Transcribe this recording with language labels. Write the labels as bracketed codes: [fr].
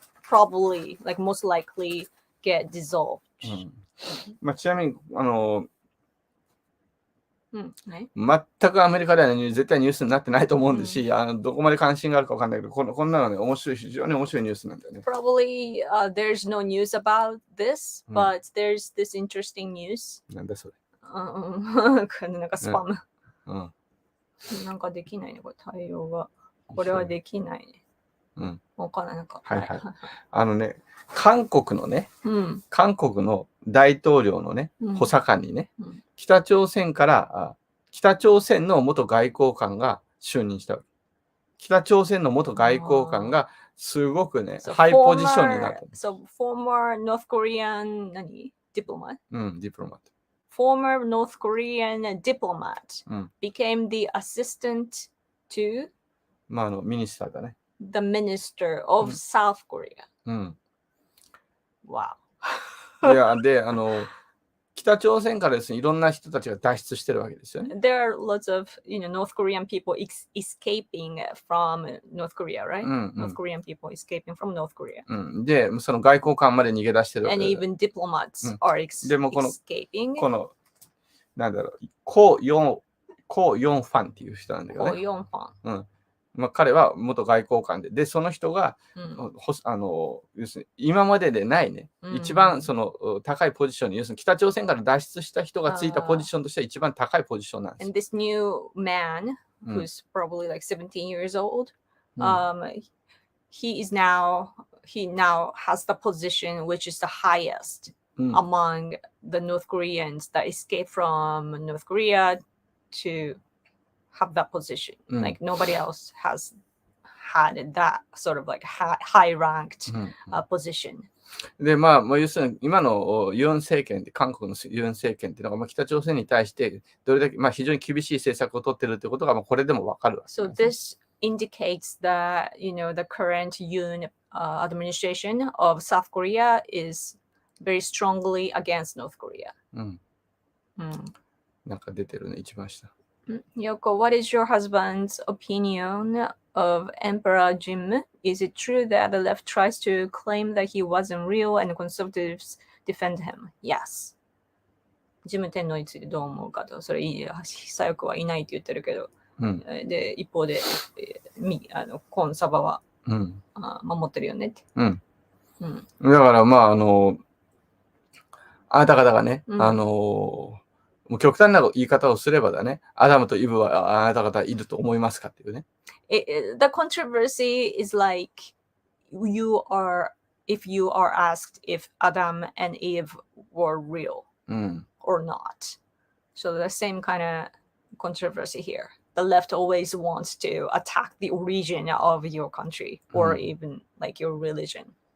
[en] probably, like most likely, get dissolved. [ja] まあ、ちなみに、ね、全くアメリカでは、ね、絶対ニュースになってないと思うんですし、どこまで関心があるかわかんないけど、こんなのね、非常に面白いニュースなんだよね。 [en] Probably there's no news about this, but there's this interesting news. [ja] なんだそれ。なんかスパム。うんなんかできないね、これ対応が。これはできないね。わかんない。なんか。はいはい。韓国のね、韓国の大統領のね、補佐官にね、北朝鮮の元外交官が就任したわけ。北朝鮮の元外交官がすごくね、ハイポジションになった。 [en] So, former North Korean, diplomat? Diplomat. Former North Korean diplomat became the assistant to [ja] ミニスターだね。 [en] the minister of South Korea. Wow. [ja] で、北朝鮮からですね、いろんな人たちが脱出してるわけですよね。 [en] There are lots of, North Korean people escaping from North Korea, right? North Korean people escaping from North Korea. [ja] で、その外交官まで逃げ出してるわけ [en] And [ja] です。 [en] even diplomats are [ja] でも [en] escaping. [ja] なんだろう、コ・ヨンファンっていう人なんだけどね。コ・ヨンファン。彼は元外交官で、その人が、要するに今まででないね、一番その高いポジションに、要するに北朝鮮から脱出した人がついたポジションとしては一番高いポジションなんです。 [en] And this new man, who's probably like 17 years old, he now has the position which is the highest among the North Koreans that escaped from North Korea to have that position. Like nobody else has had that sort of like high ranked position. [ja] で、要するに今のユン政権って、韓国のユン政権っていうのが、北朝鮮に対してどれだけ、非常に厳しい政策を取ってるってことが、これでもわかるわけです。 [en] So this indicates that, the current Yoon administration of South Korea is very strongly against North Korea. [ja] なんか出てるね、一番下。 [en] Yoko, what is your husband's opinion of Emperor Jim? Is it true that the left tries to claim that he wasn't real and conservatives defend him? Yes. [ja] ジム天皇についてどう思うかと、それ左翼はいないって言ってるけど、で一方で、コンサバは、守ってるよねって。だからあなた方がね、もう極端な言い方をすればだね、アダムとイブはあなた方いると思いますかっていうね。 [en] The controversy is like if you are asked if Adam and Eve were real or not. So the same kind of controversy here. The left always wants to attack the origin of your country or even like your religion.